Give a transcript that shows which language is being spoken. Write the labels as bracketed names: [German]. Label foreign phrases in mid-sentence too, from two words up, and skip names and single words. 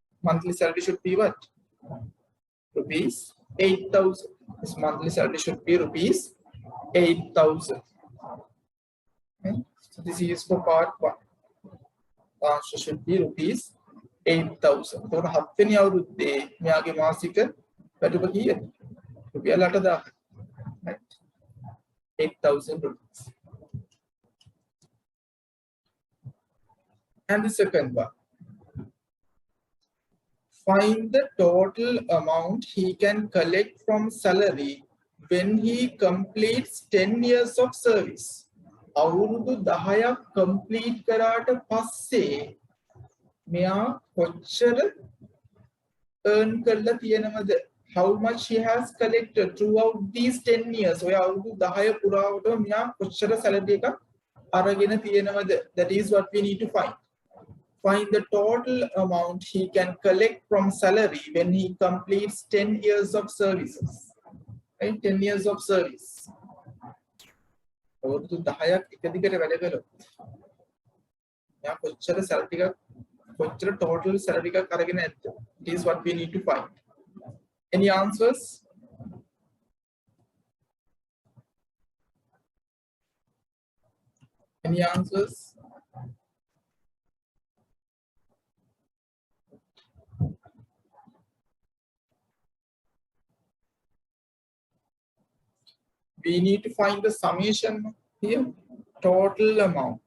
[English] monthly salary should be what? Rupees 8,000. His monthly salary should be rupees 8,000. Okay. So this is for part 1. The answer should be rupees 8,000. So, [Sinhala] හත්වෙනි අවුරුද්දේ මෙයාගේ මාසික වැටුප කීයද? රුපියල් 8,000. [English] Right? 8,000 rupees. And the second one. Find the total amount he can collect from salary when he completes 10 years of service. [Sinhala] අවුරුදු 10ක් complete කරාට පස්සේ මෙයා කොච්චර earn කරලා තියෙනවද? [English] How much he has collected throughout these 10 years. [Sinhala] ඔය අවුරුදු 10 පුරාවටම මෙයා කොච්චර salary එකක් අරගෙන තියෙනවද? [English] That is what we need to find. Find the total amount he can collect from salary when he completes 10 years of services. Right? 10 years of service. [Sinhala] අවුරුදු 10ක් එක දිගට වැඩ කළොත් මෙයා කොච්චර salary එකක් කොච්චර [English] total salary [Sinhala] එකක් අරගෙන නැද්ද? [English] It is what we need to find. Any answers? Any answers? We need to find the summation here, total amount.